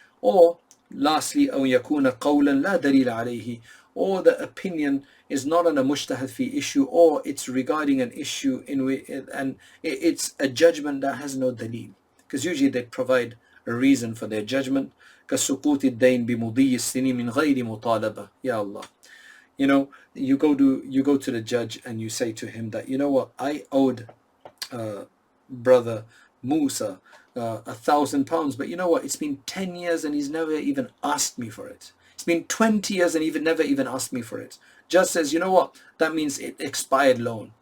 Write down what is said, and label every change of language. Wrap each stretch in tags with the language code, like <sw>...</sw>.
<en>Or lastly,</en> <ar>أو يكون قولا لا دليل عليه,</ar> <en>or the opinion is not on a mujtahid fi issue, or it's regarding an issue in which, and it's a judgment that has no dalil, because usually they provide a reason for their judgment.</en> <ar>كسقوط الدين بمضي السنين من غير مطالبة. Ya Allah,</ar> <en>you go to the judge and you say to him that, what, I owed brother Musa £1,000, but you know what, it's been 10 years and he's never even asked me for it. It's been 20 years and even never even asked me for it. Judge says, you know what, that means it expired loan.</en>